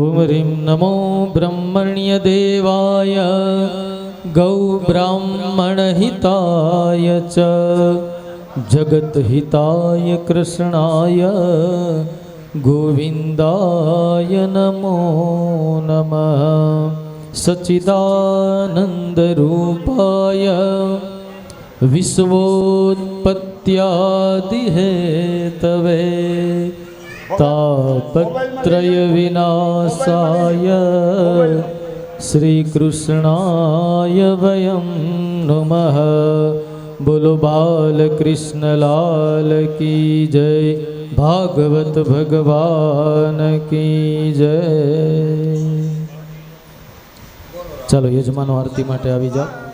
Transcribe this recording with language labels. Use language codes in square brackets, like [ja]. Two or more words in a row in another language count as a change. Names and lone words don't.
[sa] ओम रीम नमो ब्रह्मण्य देवाय, गौ ब्राह्मण हिताय च, जगत हिताय कृष्णाय गोविन्दाय नमो नमः. सच्चिदानन्द रूपाय विश्वोत्पत्त्यादि हेतवे तापत्रय विनाशाय श्रीकृष्णाय वयं नमः। [hi] बोलो बाल कृष्ण लाल की जय, भागवत भगवान की जय। [gu] ચાલો યજમાનો આરતી માટે આવી જાઓ।